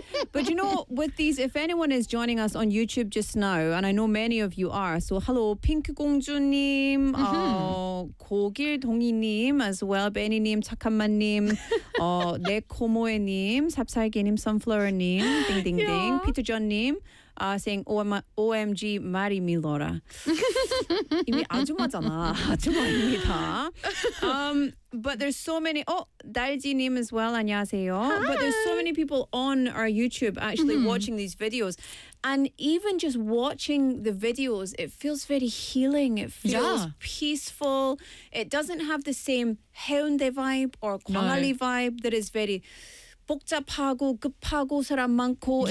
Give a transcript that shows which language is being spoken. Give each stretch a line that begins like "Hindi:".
English: But you know, with these, if anyone is joining us on YouTube just now, and I know many of you are, so hello, Pink 공주님, 고길 동이님, as well, Benny님, 착한만님, 내코모에님, 삽살개님, Sunflower님, ding ding ding, Peter John님, saying, OMG, marry me, Laura.
Korean: 이미 아줌마잖아, 아줌마입니다.
English: But there's so many. Oh, 달지님 as well.
Korean: 안녕하세요.
English: Hi. But there's so many people on our YouTube actually watching these videos. And even just watching the videos, it feels very healing. It feels peaceful. It doesn't have the same 해운대 vibe or 광안리 vibe that is very
Korean: 복잡하고 급하고 사람 많고.